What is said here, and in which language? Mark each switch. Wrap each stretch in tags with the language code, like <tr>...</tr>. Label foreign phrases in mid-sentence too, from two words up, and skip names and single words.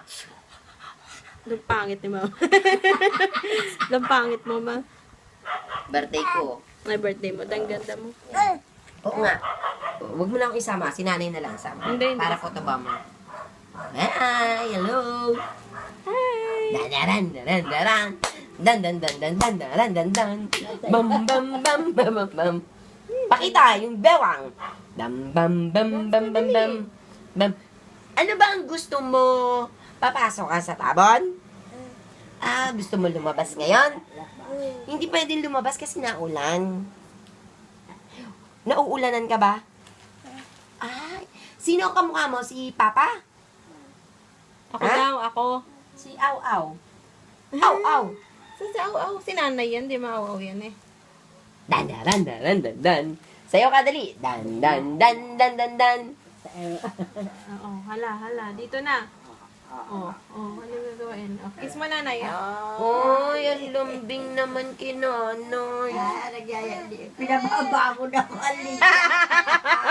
<tl>Ang pangit ni mama. Ang pangit mo, ma. Birthday ko. Ay, birthday mo. Ang ganda mo. Oo nga. Huwag mo na akong isama. Si nanay na lang sama. Hindi. Para photobomb mo.</tl> <en>Hi! Hello!</en> <tl>Hi! Dadaran, daran, daran. Dan, dan, dan, dan, dan, daran, dan, dan. Bam, bam, bam, bam, bam, bam. Pakita yung bewang. Bam, bam, bam, bam, bam, bam. Bam. Ano ba ang gusto mo? Papasok ka sa tabon? Ah, gusto mo lumabas ngayon? Hindi pwedeng lumabas kasi naulan. Nauulanan ka ba? Ay, sino ang kamukha mo? Si Papa? Ako Ha? daw, ako. Si Au Au. Au Au. Si Au, si nanay yan. Di maawaw yan eh. Dan dan dan dan dan dan. Sayo ka dali. Dan dan dan dan dan dan. Oo, hala. Dito na. Oo, ano gagawin? Oh, kiss mo nanay. Oh, yan lumbing naman kinonoy. Nagyaya. Pinababa mo na ko alin.</tl>